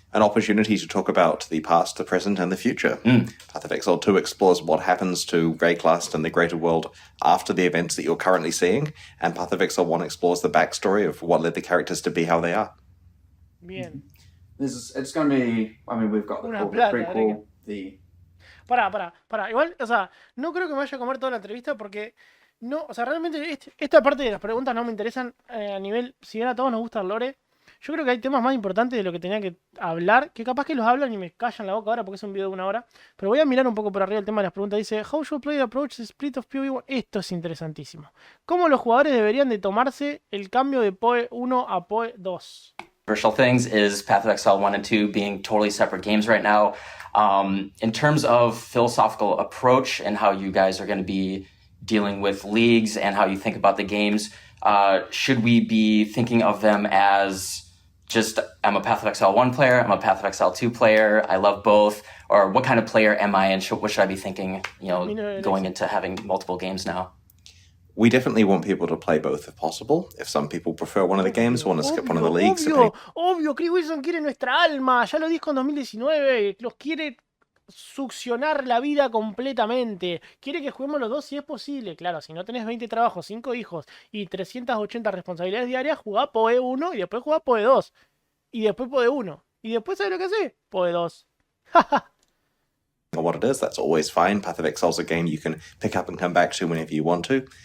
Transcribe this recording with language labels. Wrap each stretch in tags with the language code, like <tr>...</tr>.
<en>An opportunity to talk about the past, the present, and the future. Path of Exile 2 explores what happens to Rayclast and the greater world after the events that you're currently seeing, and Path of Exile 1 explores the backstory of what led the characters to be how they are.</en> <es>Bien.</es> <en>It's going to be, I mean, we've got the prequel, the...</en> <es>Pará. Igual, o sea, no creo que me vaya a comer toda la entrevista porque no, o sea, realmente esta parte de las preguntas no me interesan a nivel, si bien a todos nos gusta el lore. Yo creo que hay temas más importantes de lo que tenía que hablar, que capaz que los hablan y me callan la boca ahora porque es un video de 1 hora. Pero voy a mirar un poco por arriba el tema de las preguntas.</es> <en>Dice, how should player approach the split of PoE?</en> <es>Esto es interesantísimo. ¿Cómo los jugadores deberían de tomarse el cambio de PoE 1 a PoE 2?</es> <en>Controversial things is Path of Exile 1 and 2 being totally separate games right now. In terms of philosophical approach and how you guys are going to be dealing with leagues and how you think about the games, should we be thinking of them as just, I'm a Path of Exile 1 player, I'm a Path of Exile 2 player, I love both, or what kind of player am I, and what should I be thinking, going into having multiple games now? We definitely want people to play both if possible. If some people prefer one of the games, want to skip one of the leagues.</en> <es>Obvio, Chris Wilson quiere nuestra alma, ya lo dijo en 2019, los quiere succionar la vida completamente. Quiere que juguemos los dos si es posible. Claro, si no tenés 20 trabajos, 5 hijos y 380 responsabilidades diarias, jugá PoE 1 y después jugá PoE 2. Y después PoE 1. Y después, ¿sabes lo que hace? PoE 2.</es> <en>What it is, that's always fine. Path of Exile is a game you can pick up and come back to whenever you want to.</en>